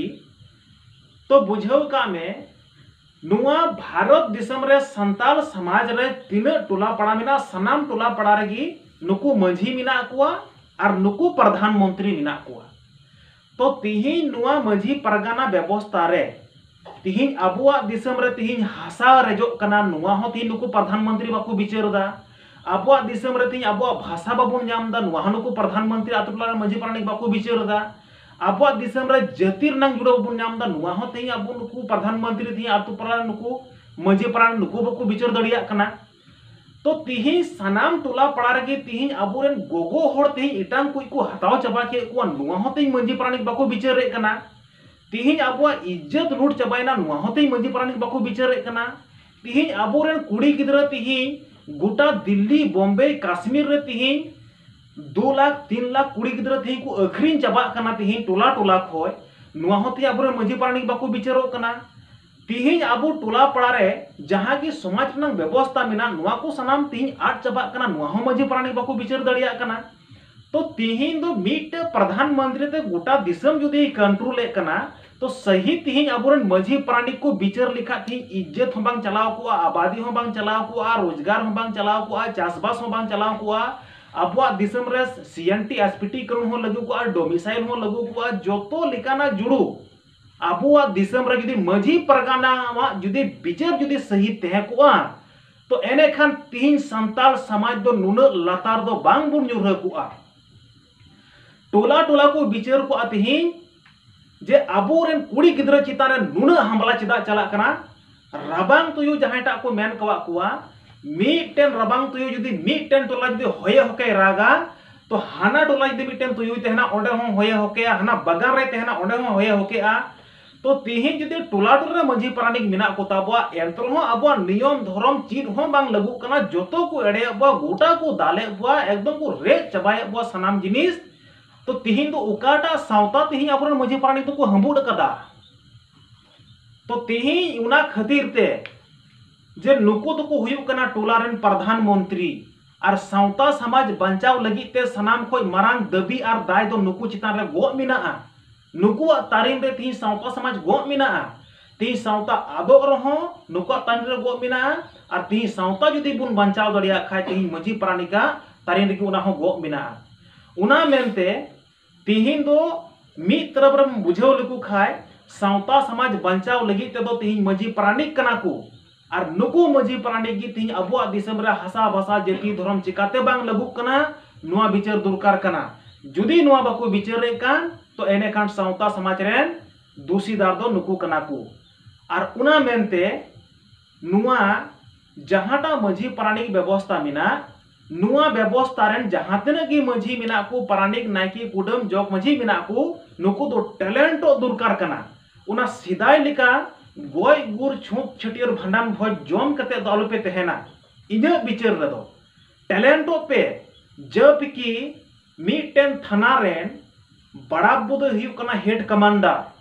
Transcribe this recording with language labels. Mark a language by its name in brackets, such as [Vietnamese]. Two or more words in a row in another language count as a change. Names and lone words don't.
[Santali] तो बुझाव का में नुआ भारत दिसम रे संताल समाज रे तीन टोला पड़ा मिना सनाम टोला पड़ा रेगी नुकु मजी मिना कुआ और नुकु प्रधानमंत्री मिना कुआ तो तिहिन नुआ मजी परगाना व्यवस्था रे तिहिन अबुआ दिसम रे तिहिन हासा रेजो कना नुआ हो तिहिन नुकु प्रधानमंत्री बाकु बिचारदा अबुआ दिसम रे तिहिन अबुआ भाषा बाबुन नामदा नुआ नुकु प्रधानमंत्री आतु टोला रे मजी पारानिक बाकु बिचारदा अबुआ दिसम रे जतिर नंग जुड़ो बुन नामदा नुआ हो तिहिन अबु नुकु प्रधानमंत्री तिहिन आतु टोला नुकु मजी पारानिक नुकु बाकु बिचार दड़िया कना तो तिहिन सनाम टोला पड़ा रे तिहिन अबुरेन गोगो होड़ तिहिन इटांग कुई को हटाव चाबा के को नुआ हो तिहिन मजी पारानिक बाकु बिचार रे कना तिहिन अबुआ इज्जत लूट चाबायना नुआ हो तिहिन मजी पारानिक बाकु बिचार रे कना तिहिन अबुरेन कुड़ी गिदरा तिहिन गोटा दिल्ली बॉम्बे कश्मीर रे तिहिन 2 लाख 3 लाख कुड़ी गिदरा तिहिन को अखरीन चाबा कना तिहिन टोला टोला खोय नुआ हो तिहिन अबुरेन मजी पारानिक बाकु बिचारो कना तिहिन अबु टोला पड़ा रे जहां की समाज रंग व्यवस्था मिना नुआ को सनाम तिहिन आट चाबा कना नुआ हो मजी पारानिक बाकु बिचार दड़िया कना तो तिहिन दो मीट प्रधानमंत्री ते गोटा दिसम जुदी कंट्रोल कना तो सही तिहिन अबुरेन मजी पारानिक को बिचार लिखा तिहिन इज्जत हो बांग चलाव को आबादी हो बांग चलाव को रोजगार हो बांग चलाव को चासबास हो बांग चलाव को अबुआ दिसम रे सीएनटी एसपीटी करण हो लगु को डोमिसाइल हो लगु को जोतो लिकाना जुड़ू अबुआ दिसम रे जुदी मजी परगाना मा जुदी बिचार जुदी सही तहे को तो एने खान तिहिन संताल समाज दो नुन लतार दो बांग बुन जुरह को टोला टोला को बिचार को तिहिन जे अबुरेन कुड़ी गिदरा चितान रे नुन हमला चिदा चला कना रबांग तुयु जहांटा को मेन कवा कुआ मीटेन रबांग तुयु जुदी मीटेन टोला जुदी होये होके रागा तो हाना टोला जुदी मीटेन तुयु तेहना ओंडे हो होये होके हाना बगान रे तेहना ओंडे हो होये होके तो तिहिन जुदी टोला टोला मजी पारानिक मिना को ताबुआ एंतर हो अबुआ नियम धर्म चीन हो बांग लगु कना जोतो को एड़े अबुआ गोटा को दाले अबुआ एकदम को रेज चबाय अबुआ सनाम जिनिस तो तिहिन दो उकाटा सावता तिहिन अबुरेन मजी पारानिक तो को हंबुड कदा तो तिहिन उना खातिर ते जे नुकु तो को हुयुक कना टोला रेन प्रधानमंत्री और सावता समाज बंचाव लगी ते सनाम खोय मारांग दबी और दाय दो नुकु चितान रे गो मिना नुकु तारिन रे तिहिन सावता समाज गो मिना तिहिन सावता आदो रहो नुकु तारिन रे गो मिना और तिहिन सावता जुदी बुन बंचाव दड़िया खाय तिहिन मजी पारानिका तारिन रे उना हो गो मिना उना मेनते तिहिन दो मिद तरफ रे बुझाव लेकु खाय सावता समाज बंचाव लगी ते दो तिहिन मजी पारानिक कना को और नुकु मजी पारानिक गी तिहिन अबुआ दिसम रे हासा भाषा जाति धर्म चिकाते बांग लगु कना नुआ बिचार दरकार कना जुदी नुआ बाकु बिचार रे कान तो एने कान सावता समाज रेन दोषीदार दो नुकु कना को और उना मेनते नुआ जहाटा मजी पारानिक व्यवस्था मिना नुआ व्यवस्था रेन जहां तिना की मजी मिना को पारानिक नायकी कुडम जग मजी मिना को नुकु दो टैलेंट दरकार कना उना सिदाय लिका गोय गुर छुप छटियर भंडान भोज जम कते दो पे तहना इना बिचार रे टैलेंट पे जब की मीटेन थाना रेन बड़ाबू दो हुयुक कना [English] head commander